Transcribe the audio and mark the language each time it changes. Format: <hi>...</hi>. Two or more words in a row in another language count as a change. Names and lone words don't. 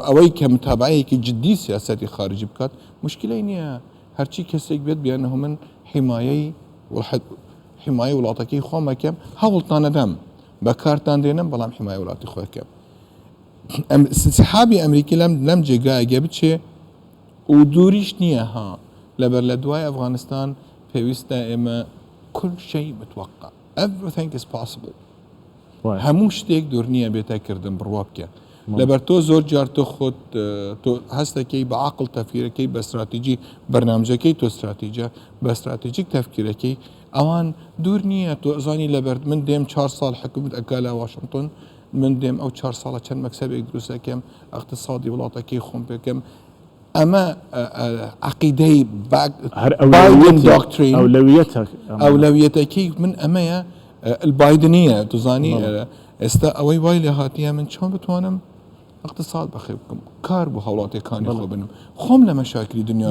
<ckb>ئەوەی کە متابعەیەکی جدی سیاسەتی خارجی بکات مشکلەی نییە هەرچی کەسێک بێت بیانەوە من حیمایەی وڵاتەکەی خۆم ئەکەم هەوڵتان نەدەم بەکارتان دێنم بەڵام حیمایە وڵاتی خۆیەکەم انسحابی ئەمریکی لەم جێگایەگە بچێ و دووریش نییە ها لەبەر لە دوای ئەفغانستان پێویستە ئێمە</ckb> <ar>كل شيء متوقع</ar> <en>everything is possible</en> <ckb>هەموو شتێک دوور نییە بێتەکردن بڕوا بکە لەبەر تۆ زۆر جار تۆ خۆت تۆ هەستەکەی بە عاقڵ تەفکیرەکەی بە استراتیجی بەرنامجەکەی تۆ استراتیجە بە استراتیجیک تەفکیرەکەی ئەوان دوور نییە تۆ ئەزانی لەبەر من دێم 4 ساڵ حکومت ئەکا لە واشنگتن من دێم ئەو 4 ساڵە چەند مەکسەبێک دروستەکەم اقتصادی وڵاتەکەی خۆم پێکەم ئەمە عقیدەی بايدن دۆکترین ئەولەویەتەکەی من ئەمەیە البايدنیە توزانی ئێستا ئەوەی وای لێ هاتیە من چۆن بتوانم اقتصاد بەخێ بکەم کار بۆ هەوڵاتەکانی خۆ بنم خۆم لە مەشاکلی دنیا</ckb>